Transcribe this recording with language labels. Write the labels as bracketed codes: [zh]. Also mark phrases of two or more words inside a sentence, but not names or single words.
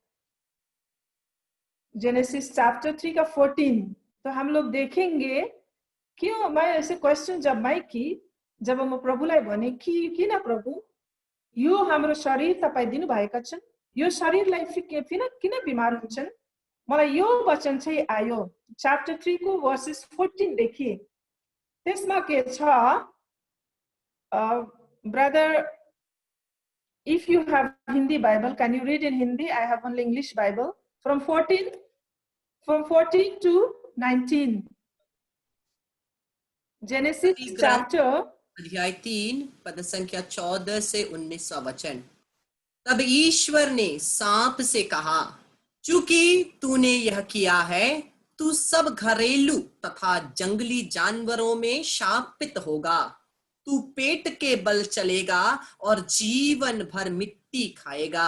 [en] Genesis chapter [ne] 3 [hi] का 14, तो हम लोग देखेंगे क्यों मैं ऐसे क्वेश्चन जब [ne] म प्रभुलाई भने कि किन प्रभु यो हाम्रो शरीर तपाई दिनु भएका छन्, यो शरीरलाई किन बिमार हुन्छन्? मलाई यो वचन चाहिँ आयो च्याप्टर 3 को वर्सेस 14 देखि। त्यसमा के छ, [en] ब्रदर, if you have Hindi Bible, can you read in Hindi? I have only English Bible. From 14 to 19. Genesis chapter [hi] अध्याय 3 पद संख्या 14 से 19 वचन। तब ईश्वर ने सांप से कहा, चूंकि तूने यह किया है, तू सब घरेलू तथा जंगली जानवरों में शापित होगा। तू पेट के बल चलेगा और जीवन भर मिट्टी खाएगा।